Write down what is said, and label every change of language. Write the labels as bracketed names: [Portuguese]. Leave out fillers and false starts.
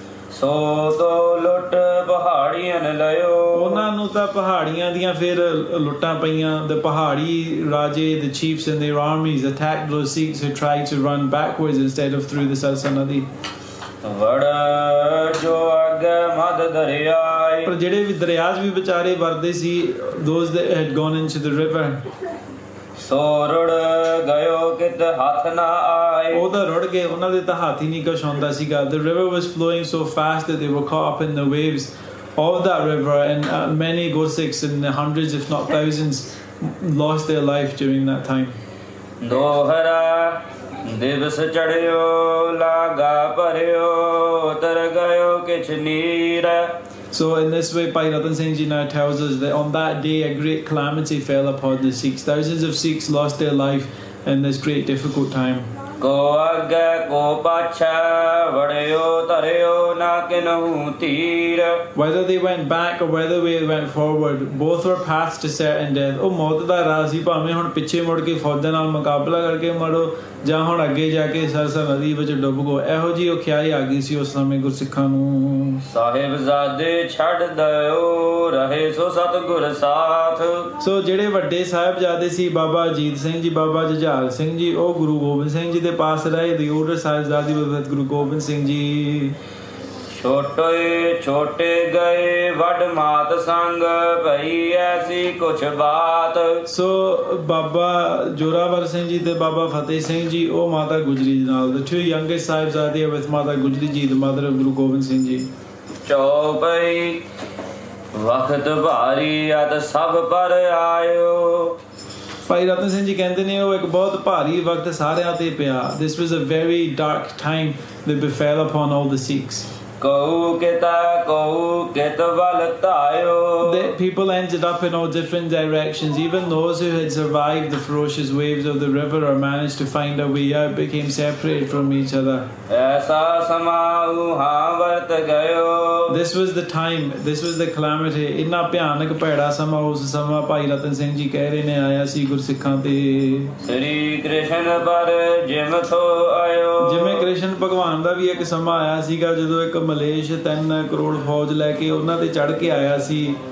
[Punjabi] ਸੋ ਤੋ ਲੁੱਟ ਪਹਾੜੀਆਂ ਲਿਓ। ਉਹਨਾਂ ਨੂੰ ਤਾਂ ਪਹਾੜੀਆਂ ਦੀਆਂ ਫਿਰ ਲੁੱਟਾਂ ਪਈਆਂ। [English] The [Punjabi] ਪਹਾੜੀ ਰਾਜੇ, [English] the chiefs and their armies attacked those Sikhs who tried to run backwards instead of through the Khalsa Nadi। [Punjabi] ਵੜ ਜੋ ਅੱਗੇ ਮਦ ਦਰਿਆ। ਪਰ ਜਿਹੜੇ ਵੀ ਦਰਿਆ 'ਚ ਵੀ ਵਿਚਾਰੇ ਵਰਦੇ ਸੀ, [English] those that had gone into the river, [Punjabi] ਸੋ ਰੁੜ ਗਇਓ ਕਿਤ ਹੱਥ ਨਾ ਆਏ। ਉਹ ਤਾਂ ਰੁੜ ਗਏ, ਉਹਨਾਂ ਦੇ ਤਾਂ ਹੱਥ ਹੀ ਨਹੀਂ ਕੁਛ ਹੁੰਦਾ ਸੀਗਾ। [English] The river was flowing so fast that they were caught up in the waves of that river, and many Gursikhs, and hundreds if not thousands, lost their life during that time। [Punjabi] ਦੋਹਰਾ ਦਿਵਸ ਚੜਿਓ ਲਾਗਾ ਭਰਿਓ ਉਤਰ ਗਇਓ ਕਿਛ ਨੀਰ। [English] So in this way, Bhai Ratan Singh Ji now tells us that on that day a great calamity fell upon the Sikhs. Thousands of Sikhs lost their life in this great difficult time। [Punjabi] ਕੋ ਅੱਗੇ ਕੋ ਪਾਛੈ ਵੜਿਓ ਧਰਿਓ ਨਾ ਕਿਨਹੂ ਧੀਰ। [English] Whether they went back or whether they went forward, both were paths to certain death। [Punjabi] ਉਹ ਮੌਤ ਦਾ ਰਾਹ ਸੀ, ਭਾਵੇਂ ਹੁਣ ਪਿੱਛੇ ਮੁੜ ਕੇ ਫੌਜਾਂ ਨਾਲ ਮੁਕਾਬਲਾ ਕਰਕੇ ਮਰੋ ਜਾਂ ਹੁਣ ਅੱਗੇ ਜਾ ਕੇ ਸਰਸਾ ਨਦੀ ਵਿੱਚ ਡੁੱਬ ਗੋ। ਇਹੋ ਜਿਹੀ ਔਖਿਆਈ ਆ ਗਈ ਸੀ ਉਸ ਸਮੇਂ ਗੁਰਸਿੱਖਾਂ ਨੂੰ। ਸਾਹਿਬਜ਼ਾਦੇ ਛੱਡ ਦਿਓ ਰਹੇ ਸੋ ਸਤਿਗੁਰ ਸਾਥ। ਸੋ ਜਿਹੜੇ ਵੱਡੇ ਸਾਹਿਬਜ਼ਾਦੇ ਸੀ, ਬਾਬਾ ਅਜੀਤ ਸਿੰਘ ਜੀ, ਬਾਬਾ ਜੁਝਾਰ ਸਿੰਘ ਜੀ, ਉਹ ਗੁਰੂ ਗੋਬਿੰਦ ਸਿੰਘ ਜੀ ਦੇ ਪਾਸ ਰਹੇ। [English] The older Sahibzade with Guru Gobind Singh ji. [Punjabi] ਛੋਟੇ ਛੋਟੇ ਗਏ ਵੱਡ ਮਾਤ ਸੰਗ ਭਈ ਐਸੀ ਕੁਛ ਬਾਤ। ਸੋ ਬਾਬਾ ਜੋਰਾਵਰ ਸਿੰਘ ਜੀ ਤੇ ਬਾਬਾ ਫਤਿਹ ਸਿੰਘ ਜੀ, ਉਹ ਮਾਤਾ ਗੁਜਰੀ ਦੇ ਨਾਲ। [English] The two youngest Sahibzade with Mata Gujri ji, the mother of Guru Gobind Singh ji. [Punjabi] ਚੌਪਈ ਵਕਤ ਭਾਰੀ ਅਤ ਸਭ ਪਰ ਆਇਓ। ਭਾਈ ਰਤਨ ਸਿੰਘ ਜੀ ਕਹਿੰਦੇ ਨੇ ਉਹ ਇੱਕ ਬਹੁਤ ਭਾਰੀ ਵਕਤ ਸਾਰਿਆਂ ਤੇ ਪਿਆ। [English] This was a very dark time that befell upon all the Sikhs। [Punjabi] Q ਕਿਤ ਵੱਲ ਧਾਇਓ। [English] That people ended up in all different directions. Even those who had survived the ferocious waves of the river or managed to find a way out became separated from each other। [Punjabi] ਐਸਾ ਸਮਾਉ ਹਾਂ ਵਰਤ ਗਇਓ। [English] This was the time, this was the calamity। [Punjabi] ਇੰਨਾ ਭਿਆਨਕ ਭੈੜਾ ਸਮਾਂ ਉਸ ਸਮਾਂ ਭਾਈ ਰਤਨ ਸਿੰਘ ਜੀ ਕਹਿ ਰਹੇ ਨੇ ਆਇਆ ਸੀ ਗੁਰਸਿੱਖਾਂ ਤੇ। ਸ੍ਰੀ ਕ੍ਰਿਸ਼ਨ ਪਰ ਜਿਮ ਥੋ ਆਇਓ। ਜਿਵੇਂ ਕ੍ਰਿਸ਼ਨ ਭਗਵਾਨ ਦਾ ਵੀ ਇੱਕ ਸਮਾਂ ਆਇਆ ਸੀਗਾ ਜਦੋਂ ਇੱਕ ਮਲੇਸ਼ 3 ਕਰੋੜ ਫੌਜ ਲੈ ਕੇ ਉਹਨਾਂ ਤੇ ਚੜ ਕੇ ਆਇਆ ਸੀ।